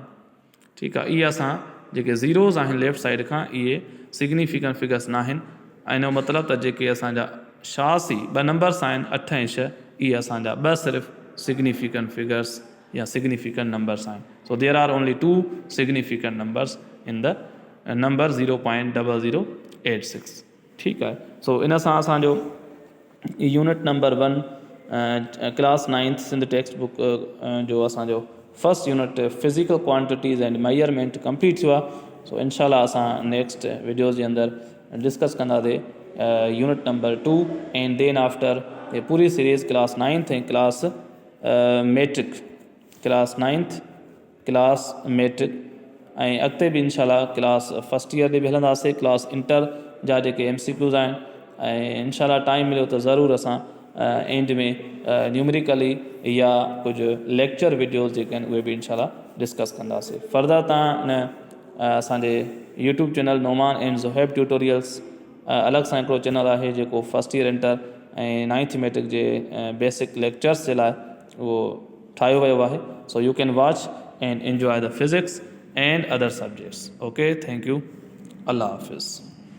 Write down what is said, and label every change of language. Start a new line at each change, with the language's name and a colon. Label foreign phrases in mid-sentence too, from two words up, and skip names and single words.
Sindhi: ठीकु आहे, इहे असां जेके ज़ीरोज़ आहिनि लेफ़्ट साइड खां इहे
English: significant figures
Sindhi: न आहिनि। ऐं इनजो मतिलबु त जेके असांजा शासी 2 नंबर्स आहिनि 8 ऐं 6, इहे असांजा 2 सिर्फ़ु
English: significant figures
Sindhi: या
English: significant numbers
Sindhi: आहिनि।
English: So there are only 2 significant numbers in the number 0.0086.
Sindhi: ठीकु आहे, सो इन सां असांजो
English: unit number 1 class 9th Sindh text book
Sindhi: जो असांजो
English: first unit
Sindhi: फिज़िकल क्वांटिटीज़ एंड मेजरमेंट कंप्लीट थियो आहे। सो इंशाल्लाह असां
English: next videos
Sindhi: जे अंदरि डिस्कस कंदासीं
English: unit number 2 and then after
Sindhi: ये पूरी सीरीज़
English: class 9th
Sindhi: ऐं
English: class matric, class 9th class matric
Sindhi: ऐं अॻिते बि इंशाल्लाह
English: class first year
Sindhi: ते बि हलंदासीं,
English: class inter
Sindhi: जा जेके MCQs आहिनि, ऐं इंशाल्लाह टाइम मिलियो त ज़रूरु असां एंड में न्यूमेरिकली या कुझु
English: lecture videos
Sindhi: जेके आहिनि उहे बि इंशाल्लाह डिस्कस कंदासीं। फर्दर तव्हां असांजे यूट्यूब चैनल नोमान एंड ज़ुहैब ट्यूटोरियल्स अलॻि सां हिकिड़ो चैनल आहे जेको
English: first year inter
Sindhi: ऐं 9th मैट्रिक जे
English: basic lectures
Sindhi: जे लाइ उहो ठाहियो वियो आहे।
English: So you can watch and enjoy the physics and other subjects. OK, thank you,
Urdu: اللہ حافظ.